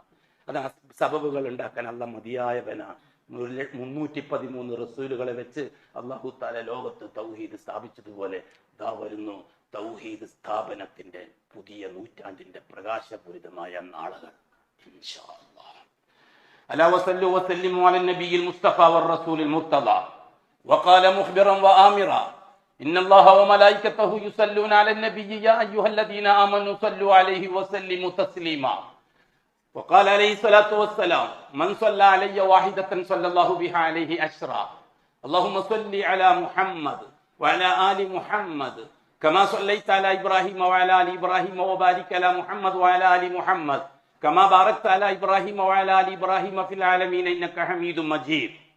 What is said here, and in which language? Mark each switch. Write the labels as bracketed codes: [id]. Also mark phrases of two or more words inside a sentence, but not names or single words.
[ml] അത് സബബുകൾ ഉണ്ടാക്കാൻ അള്ളാഹ് മതിയായവനാണ്. 313 റസൂലുകളെ വെച്ച് [ar] الله تعالى [ml] ലോകത്ത് തൗഹീദ് സ്ഥാപിച്ചതുപോലെ ഇതാ വരുന്നു തൗഹീദ് സ്ഥാപനത്തിന്റെ പുതിയ നൂറ്റാണ്ടിന്റെ പ്രകാശപൂരിതമായ നാളുകൾ. [ar] إن شاء الله. ألا وصلوا وسلموا على النبي المصطفى والرسول المرتضى وقال مخبرا وآمرا إن الله وملائكته يصلون على النبي يا أيها الذين آمنوا صلوا عليه وسلموا تسليما. وقال عليه الصلاة والسلام من صلى علي واحدة صلى الله بها عليه عشرا. اللهم صل على محمد وعلى آل محمد كما صليت على إبراهيم وعلى آل إبراهيم وبارك على محمد وعلى آل محمد كما باركت على إبراهيم وعلى آل إبراهيم في العالمين إنك حميد مجيد.